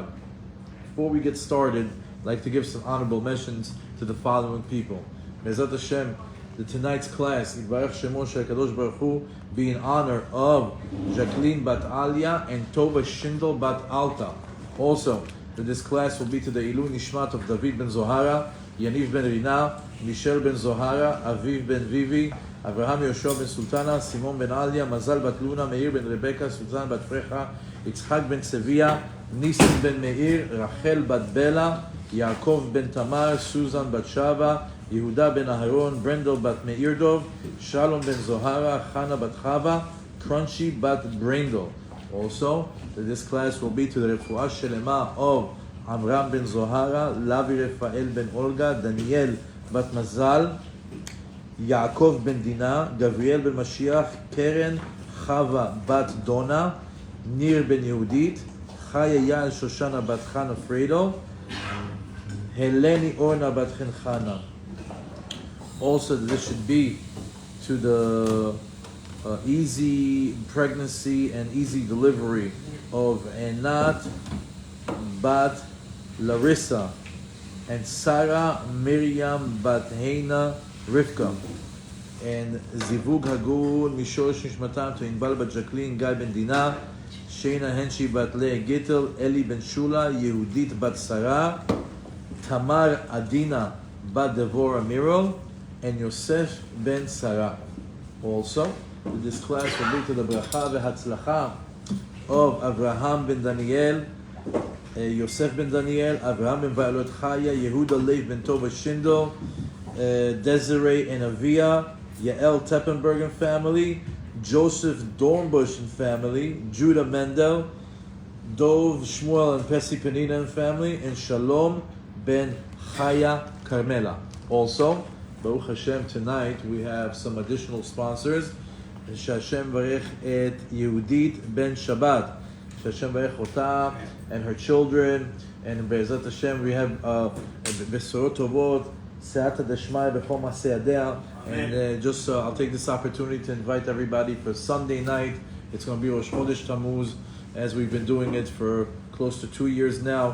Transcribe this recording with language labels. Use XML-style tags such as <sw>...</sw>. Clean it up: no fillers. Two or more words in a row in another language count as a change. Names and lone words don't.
<en>Before we get started, I'd like to give some honorable mentions to the following people.</en> <he>בעזרת השם,</he> <en>tonight's class,</en> <he>יתברך שמו של ברוך הוא,</he> <en>be in honor of Jacqueline Bat Alia and Tova Shindel Bat Alta. Also, this class will be to the</en> <he>עילוי נשמת</he> <en>of David ben Zohara, Yaniv ben Rina, Michel ben Zohara, Aviv ben Vivi, Abraham Yoshua ben Sultana, Simon ben Alia, Mazal bat Luna, Meir ben Rebecca, Sultan bat Frecha, Yitzchak ben Sevilla, Nisim ben Meir, Rachel bat Bela, Yaakov ben Tamar, Susan bat Shava, Yehuda ben Aharon, Brendel bat Meirdov, Shalom ben Zohara, Chana bat Chava, Crunchy bat Brendel. Also, this class will be to the</en> <he>רפואה שלמה</he> <en>of Amram ben Zohara, Lavi Rafael ben Olga, Daniel bat Mazal, Yaakov ben Dina, Gabriel ben Mashiach, Keren Chava bat Dona, Nir ben Yehudit, Chaya Yael Shoshana bat Chana Fredo, Heleni Orna bat Chana. Also, this should be to the easy pregnancy and easy delivery of Enat bat Larissa and Sarah Miriam bat Heina Rivka. and</en> <he>זיווג הגון משורש נשמתם</he> <en>to Inbal Bat Jacqueline, Guy Ben Dina, Sheina Henshi Bat Lea Gittel, Eli Ben Shula, Yehudit Bat Sarah, Tamar Adina Bat Devorah Mirol, and Yosef Ben Sarah. Also, this class will lead to the</en> <he>ברכה והצלחה</he> <en>of Avraham ben Daniel, Yosef ben Daniel, Avraham ben Va'alot Chaya, Yehuda Lev ben Tova Shindel, Desiree and Avia, Yael Teppenbergen family, Joseph Dornbush and family, Judah Mendel, Dov Shmuel and Pesi Penina and family, and Shalom ben Chaya Carmela. Also,</en> <he>ברוך השם,</he> <en>tonight we have some additional sponsors.</en> <he>השם יברך את יהודית בן שבת. השם יברך אותה</he> <en>and her children.</en> <he>And בעזרת השם</he> <en>we have</en> <he>בשורות טובות, סייעתא דשמיא בכל מעשה ידיה.</he> <en>And I'll take this opportunity to invite everybody for Sunday night. It's going to be Rosh Chodesh Tammuz, as we've been doing it for close to 2 years now.</en>